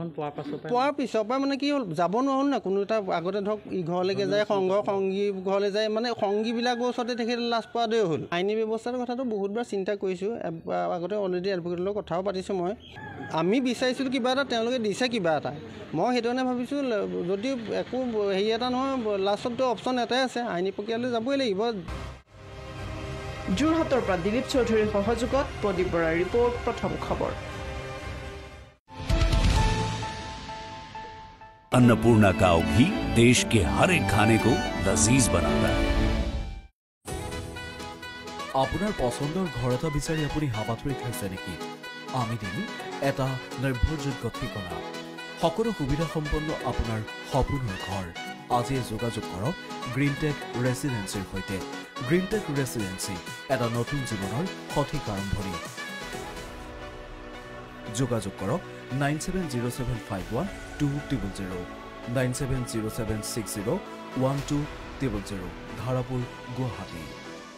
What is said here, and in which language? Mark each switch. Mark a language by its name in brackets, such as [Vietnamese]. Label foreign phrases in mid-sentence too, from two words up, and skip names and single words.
[Assamese] পোৱাৰ পিছৰ পৰা মানে কি হ'ল যাব নোৱাৰো না কোনো এটা আগতে ধৰক ইঘৰলৈকে যায় সংঘৰ সংগী ঘৰলৈ যায় মানে সংগীবিলাকৰ ওচৰতে তেখেত লাজ পোৱাটোৱে হ'ল আইনী ব্যৱস্থাৰ কথাটো বহুতবাৰ চিন্তা কৰিছোঁ আগতে অলৰেডি এডভকেটৰ লগত কথাও পাতিছোঁ মই আমি বিচাৰিছিলোঁ কিবা এটা তেওঁলোকে দিছে কিবা এটা মই সেইটো কাৰণে ভাবিছোঁ যদি একো হেৰি এটা নহয় লাষ্টততো অপশ্যন এটাই আছে আইনী প্ৰক্ৰিয়ালৈ যাবই লাগিব যোৰহাটৰ পৰা দিলীপ চৌধুৰীৰ সহযোগত প্ৰদীপ বৰাৰ ৰিপৰ্ট প্ৰথম খবৰ [Hindi] अन्नपूर्णा काव घी देश के हर एक खाने को लजीज बनाता है [Assamese] আপোনাৰ পছন্দৰ ঘৰ এটা বিচাৰি আপুনি হাবাথুৰি খাইছে নেকি আমি দিম এটা নিৰ্ভৰযোগ্য ঠিকনা সকলো সুবিধা সম্পন্ন আপোনাৰ সপোনৰ ঘৰ আজি যোগাযোগ কৰক গ্ৰীণটেক ৰেচিডেন্সিৰ সৈতে গ্ৰীণটেক ৰেচিডেন্সি এটা নতুন জীৱনৰ সঠিক আৰম্ভণি যোগাযোগ কৰক 9707512000 9707601200 ধাৰাপুৰ গুৱাহাটী